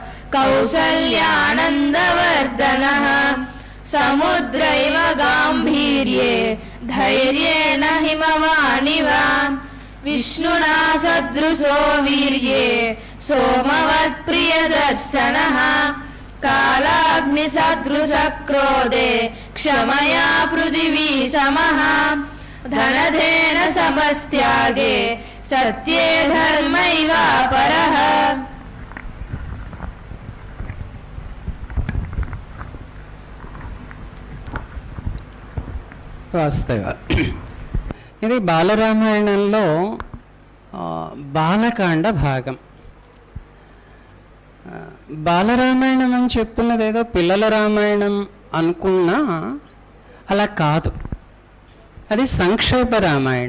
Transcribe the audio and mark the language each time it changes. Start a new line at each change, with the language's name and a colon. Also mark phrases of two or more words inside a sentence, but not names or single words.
Sanskrit: कौसल्यानन्दवर्धनः समुद्रैव गाम्भीर्ये धैर्येण हिमवानिव विष्णुना सदृशो वीर्ये सोमवत्प्रियदर्शनः कालाग्निसदृशक्रोधे क्षमया पृथिवी समः धनधेन समस्त्यागे सत्ये धर्मैव परः
Telugu: వాస్తవ ఇది బాలరామాయణంలో బాలకాండ భాగం. బాలరామాయణం అని చెప్తున్నది ఏదో పిల్లల రామాయణం అనుకున్నా అలా కాదు, అది సంక్షేప రామాయణం.